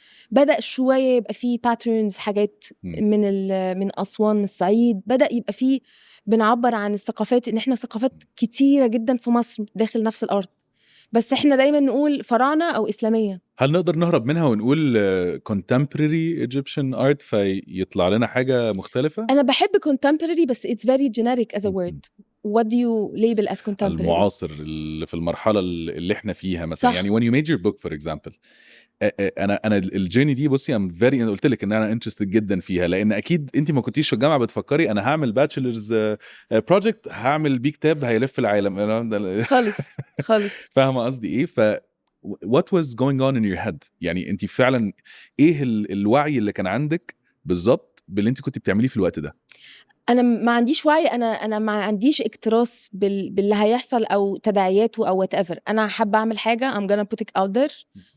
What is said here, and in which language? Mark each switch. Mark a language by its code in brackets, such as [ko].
[ar] بدأ شويه يبقى فيه باترنز، حاجات من اسوان، من الصعيد، بدأ يبقى فيه بنعبر عن الثقافات، ان احنا ثقافات كتيره جدا في مصر داخل نفس الارض، بس احنا دايما نقول فراعنه او اسلاميه. هل نقدر نهرب منها ونقول [en] contemporary Egyptian art [ar] فيطلع لنا حاجة مختلفة؟ انا بحب [en] contemporary بس it's very generic as a word. What do you label as contemporary؟ [ar] المعاصر اللي في المرحلة اللي احنا فيها مثلا. صح. يعني [en] when you made your book for example [ar] انا الجيرني دي بصي [en] I'm [ar] very انا قلت لك ان انا interested جدا فيها، لان اكيد انت ما كنتيش في الجامعه بتفكري انا هعمل باتشلرز بروجكت هعمل بيه كتاب هيلف العالم خالص خالص. فاهمه قصدي ايه؟ [en] what was going on in your head؟ [ar] يعني انت فعلا ايه الوعي اللي كان عندك بالظبط باللي انت كنت بتعمليه في الوقت ده؟ انا ما عنديش وعي، انا ما عنديش اكتراث باللي هيحصل او تداعياته او whatever. انا حابه اعمل حاجه [en] I'm gonna put it out there.